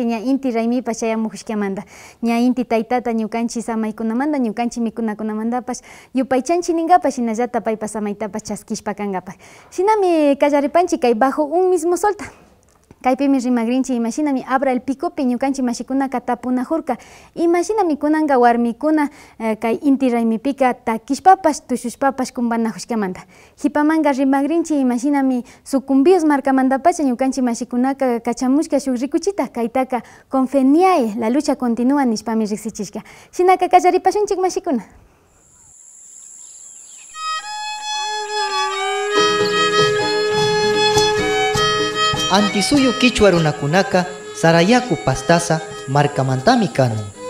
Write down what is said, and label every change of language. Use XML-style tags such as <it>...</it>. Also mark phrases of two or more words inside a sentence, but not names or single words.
<qu>ña inti raymipas chayamujushkamanta ña inti taytata ñukanchi samaykunamanta ñukanchi mikunakunamantapas yupaychanchi ninkapas shinallata paypas samaytapas chaskishpa kankapas shinami kallaripanchi kay</qu> <es>bajo un mismo solta.</es> <qu>Kaypimi rimagrinchi imashinami abra el picopi ñukanchi mashikunaka tapunajurka imashinami kunanka warmikuna kay inti raymipika takishpapas tushushpapas kumpanajushkamanta hipamanka rimagrinchi imashinami sucumbios markamantapacha ñukanchi mashikunaka kachamushka shuk rikuchita kaytaka Confeniae</qu> <es>la lucha continúa</es> <qu>nishpami riksichishka shinaka kallaripashunchik mashikuna. Antisuyo Quichua runakunaka Sarayaku pastasa markamantami kanun.</qu>